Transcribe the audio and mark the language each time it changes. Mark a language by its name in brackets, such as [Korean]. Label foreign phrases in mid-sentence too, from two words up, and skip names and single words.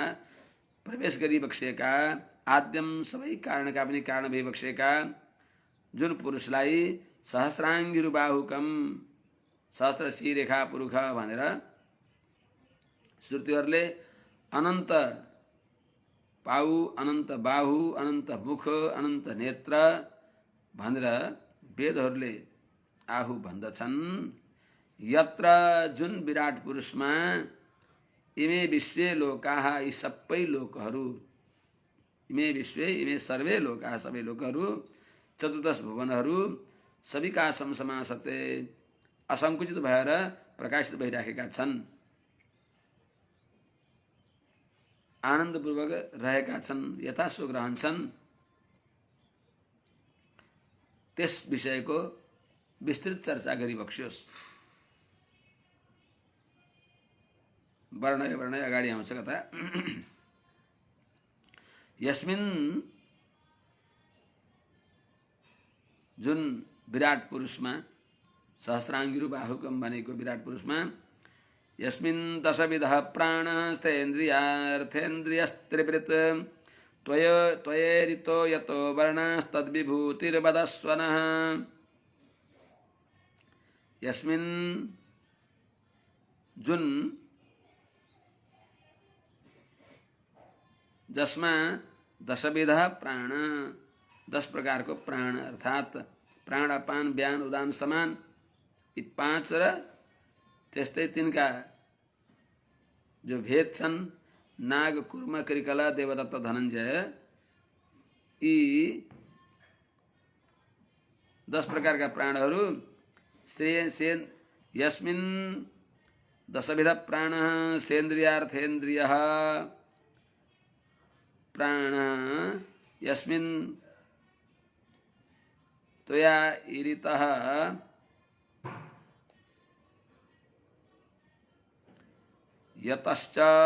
[Nepali] प्रवेश गरी बक्सिएका आद्यम सबै कारणका पनि कारण भई बक्सिएका जुन पुरुषलाई सहस्राङ्गिरुबाहुकम सहस्र शिरेखा पुरुष भनेर श्रुतिहरूले अनन्त पाउ अनन्त बाहु अनन्त मुख अनन्त नेत्र भनेर वेदहरूले आहु भन्दछन्। यत्र जुन विराट पुरुषमा [Sanskrit] इमे विश्वे लोकाः [Nepali] यी सबै लोकहरू [Sanskrit] इमे विश्वे इमे सर्वे लोकाः [Nepali] सबै लोकहरू चतुर्दश भुवनहरू [Sanskrit] सविकाशम समासते [Nepali] असङ्कुचित भएर प्रकाशित भइराखेका छन्, आनन्दपूर्वक रहेका छन्, यथासुख रहन्छन्। त्यस विषयको विस्तृत चर्चा गरी बक्सियोस्। वर्णय अगाडि आउँछ कथा। [Sanskrit] यस्मिन् [Nepali] जुन विराट पुरुषमा सहस्राङ्गिरुबाहुकम भनेको विराट पुरुषमा [Sanskrit] यस्मिन् दशविधः प्राणस्थेन्द्रियार्थेन्द्रियस्त्रिवृत् त्वयेरितो यतो वर्णास्तद्विभूतिर्वदस्वनः। [Nepali] यस्मिन् जुन जसमा [Sanskrit] दशविधः प्राण [Nepali] 10 प्रकारको प्राण अर्थात् प्राण अपान व्यान उदान समान यी 5 र त्यस्तै तिनका जो भेद छन् नाग कुर्म कृकला देवदत्त धनञ्जय यी 10 प्रकारका प्राणहरू [Sanskrit] यस्मिन् दशविध प्राण सेन्द्रियार्थेन्द्रिय प्राण यस्मिन् त्वया ईरितः यतश्च